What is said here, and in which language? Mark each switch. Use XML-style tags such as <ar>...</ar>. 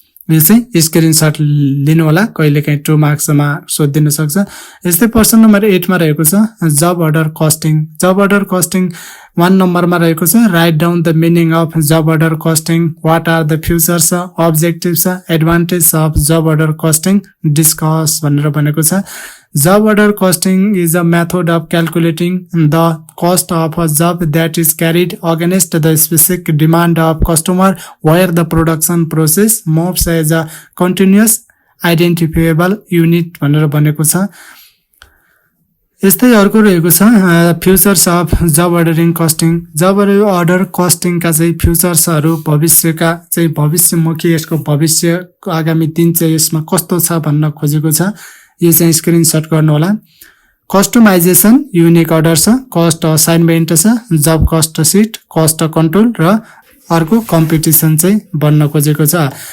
<ne>यो चाहिँ स्क्रिनशट लिनु होला, कहिलेकाहीँ 2 मार्क्समा सोधिन सक्छ। यस्तै प्रश्न नम्बर 8 मा रहेको छ जब अर्डर कस्टिङ। जब अर्डर कस्टिङ 1 नम्बरमा रहेको छ write down the meaning of job order costing, what are the futures objectives advantage of job order costing discuss भनेर भनेको छ।</ne> <en>Job order costing is a method of calculating the cost of a job that is carried against the specific demand of customer where the production process moves as a continuous identifiable unit भनेर भनेको छ।</en> <ne>यस्तै अर्को रहेको छ futures of job ordering costing. Job order कस्टिङका चाहिँ फ्युचर्सहरू भविष्यका चाहिँ भविष्यमुखी यसको भविष्य आगामी दिन चाहिँ यसमा कस्तो छ भन्न खोजेको छ। यो चाहिँ स्क्रिनशट गर्नु होला। कस्टमाइजेसन युनिक अर्डर छ, कस्ट असाइनमेन्ट छ, जब कस्ट सिट, कस्ट कन्ट्रोल र अर्को कम्पिटिसन चाहिँ बन्न खोजेको छ।</ne>